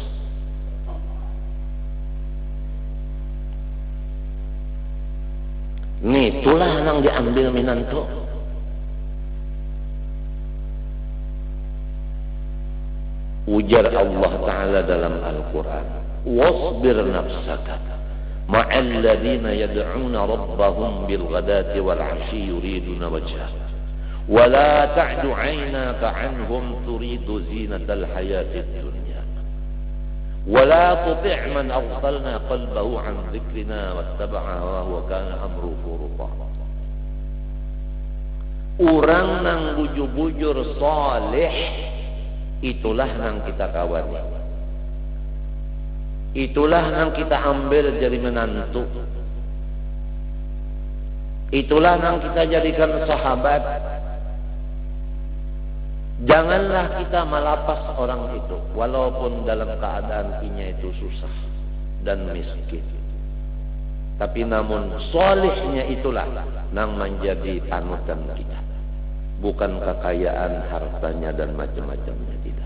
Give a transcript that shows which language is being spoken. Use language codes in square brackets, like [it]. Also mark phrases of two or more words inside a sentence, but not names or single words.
[id] Nih, itulah yang diambil minanto. Ujar [ar] الله تعالى [id] dalam Al-Quran, [ar] واصبر نفسك مع الذين يدعون ربهم بالغداة والعشي يريدون وجهه ولا تعد عيناك عنهم تريد زينة الحياة الدنيا ولا تطع من أغفلنا قلبه عن ذكرنا واتبع هواه وكان أمره فرطا. [bjn] Orang nang bujur-bujur saleh itulah nang kita kawani. Itulah nang kita ambil jadi menantu. Itulah nang kita jadikan sahabat. Janganlah kita malapas orang itu, walaupun dalam keadaan inya itu susah dan miskin. [id] Tapi namun solehnya itulah yang menjadi panutan kita. Bukan kekayaan hartanya dan macam-macamnya, tidak.